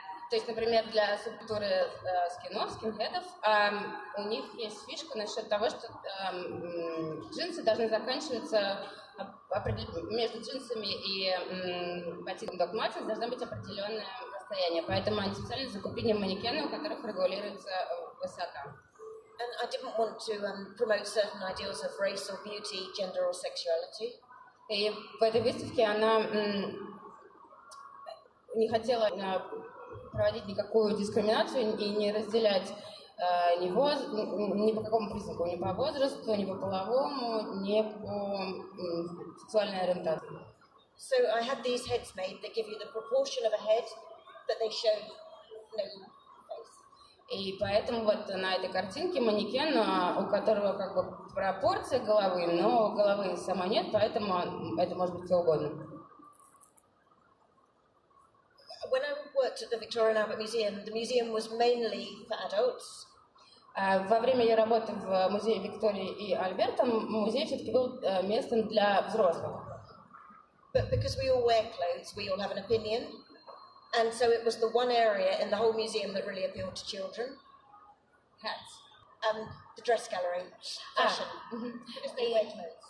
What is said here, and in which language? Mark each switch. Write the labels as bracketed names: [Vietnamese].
[Russian] То есть, например, для субкультуры скинхедов у них есть фишка насчет того, что джинсы должны заканчиваться между джинсами и ботинком Doc Martens должно быть определенное расстояние. Поэтому они специально закупили манекены, у которых регулируется высока. [English] And I didn't want to promote certain ideals of race or beauty, gender or sexuality. [Russian] И в этой выставке она не хотела проводить никакую дискриминацию и не разделять ни по какому признаку, ни по возрасту, ни по половому, ни по сексуальной ориентации. [English] So I had these heads made that give you the proportion of a head, but they show no face. [Russian] И поэтому вот на этой картинке манекен, у которого как бы пропорция головы, но головы сама нет, поэтому это может быть кто угодно. [English] When I worked at the Victoria and Albert Museum, the museum was mainly for adults. [Russian] Во время ее работы в музее Виктории и Альберта музей все-таки был местом для взрослых. [English] But because we all wear clothes, we all have an opinion. And so it was the one area in the whole museum that really appealed to children. Hats. The dress gallery, fashion, because they wear clothes.